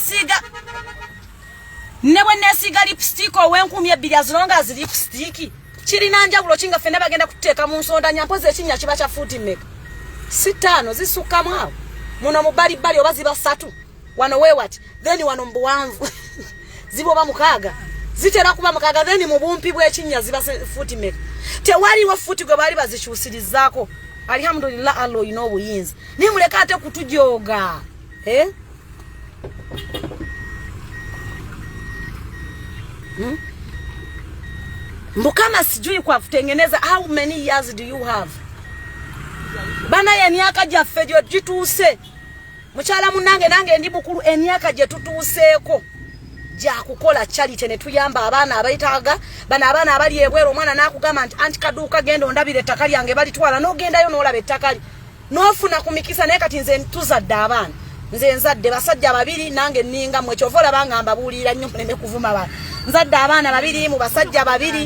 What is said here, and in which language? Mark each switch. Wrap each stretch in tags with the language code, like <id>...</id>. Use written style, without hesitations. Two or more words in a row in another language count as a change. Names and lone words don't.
<lg>nesiga lipstick ow'enkumi ebbiri azilonga zi lipstick kirina njawulo kinga ffenna bagenda kuteeka mu nsonda nyampozi ekinnya kiba kya fuuti mmeka 5 zisukkamu awo muno mu bbalibbali oba ziba 3 wano weewati then wano mu buwanvu ziba oba 6 zitera kuba 6 then mu bumpi bw'ekinnya ziba fuuti mmeka tewaliwo fuuti gwe baali bazikyusirizaako alhamdulillah Allah oyina obuyinza naye muleka ate kutujooga mbukama</lg> <sw>sijui kwa kutengeneza</sw> <en>how many years do you have</en> <lg>bana ya myaka gyaffe gye gituuse mukyala munange nange ndi bukulu emyaka gye tutuuseeko gya kukola charity ne tuyamba abaana abayitaaga bana abaana abali ebwero omwana n'akugamba nti anti kaduuka genda ondabira ettaka lyange balitwala n'ogendayo n'olaba ettaka n'ofuna ku mikisa naye kati nze tuzadde abaana nze nzadde basajja 2 nange nninga mwe kyova olaba nga mbabuulira nnyo muleme kuvuma abaana nzadde abaana 2 mu basajja 2</lg>